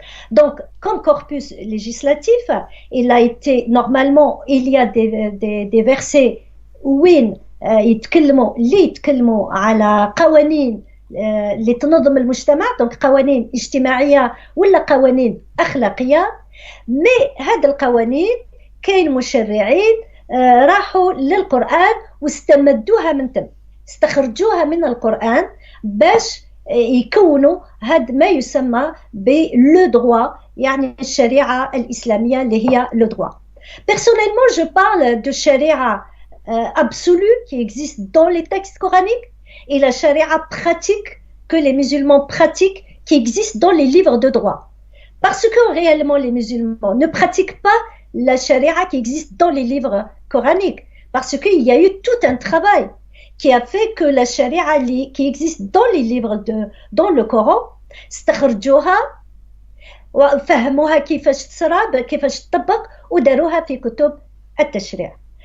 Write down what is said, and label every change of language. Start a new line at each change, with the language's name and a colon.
French: Donc, comme corpus législatif, il a été, normalement, il y a des versets où
Arabic: يتكلموا على قوانين اللي تنظم المجتمع،
French: donc
Arabic: قوانين اجتماعية ولا قوانين أخلاقية. مي هاد القوانين كاين مشرعين راحوا للقرآن واستمدوها من تم، استخرجوها من القرآن باش يكونوا هاد ما يسمى بلو دروا، يعني الشريعة الإسلامية اللي هي لو دروا.
French: Personnellement, je parle de sharia absolue qui existe dans les textes coraniques et la sharia pratique que les musulmans pratiquent qui existe dans les livres de droit. Parce que réellement les musulmans ne pratiquent pas la sharia qui existe dans les livres coraniques, parce qu'il y a eu tout un travail qui a fait que la sharia qui existe dans les livres dans le Coran
Arabic: استخرجوها وفهموها كيفاش تصراب كيفاش تطبق وداروها في كتب التشريع.